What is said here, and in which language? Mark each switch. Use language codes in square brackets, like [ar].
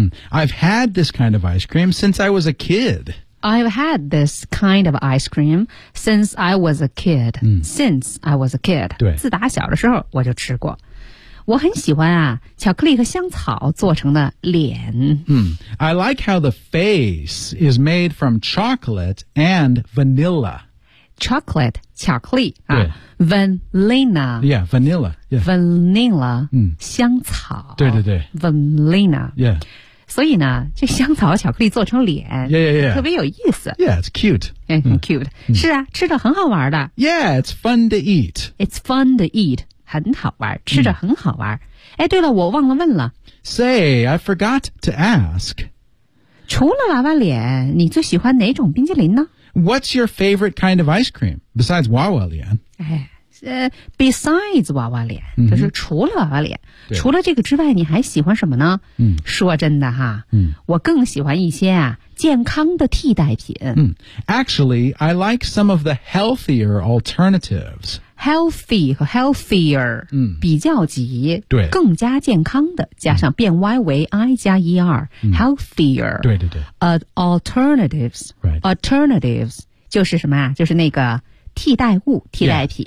[en] I've had this kind of ice cream since I was a kid I've had this kind of ice cream since I was a kid.、Since I was a kid. [zh] 对。自打小的时候我就吃过。我很喜欢啊巧克力和香草做成的脸。 [en] I like how the face is made from chocolate and vanilla. Chocolate, 巧克力。 [zh] 对。 [en] Vanilla. Yeah, vanilla. Yeah. Vanilla,、香草。 [zh] 对对对。 [en] Vanilla. Yeah. [zh] 所以呢这香草巧克力做成脸 [en] yeah. [zh] 特别有意思 [en] Yeah, it's cute [zh] 很 cute、是啊吃着很好玩的 [en] Yeah, it's fun to eat It's fun to eat [zh] 很好玩吃着很好玩、哎对了我忘了问了 [en] Say, I forgot to ask [zh] 除了娃娃脸你最喜欢哪种冰淇淋呢 [en] What's your favorite kind of ice cream? Besides 娃娃脸、 [zh] Besides 娃娃脸、就是除了娃娃脸除了这个之外你还喜欢什么呢、说真的哈、我更喜欢一些啊健康的替代品、 [en] Actually, I like some of the healthier alternatives [zh] Healthy 和 healthier、比较级对更加健康的加上变 y 为 i 加 er、healthier 对对对、 [en] alternatives、 right. [zh] alternatives 就是什么啊就是那个替代物替代品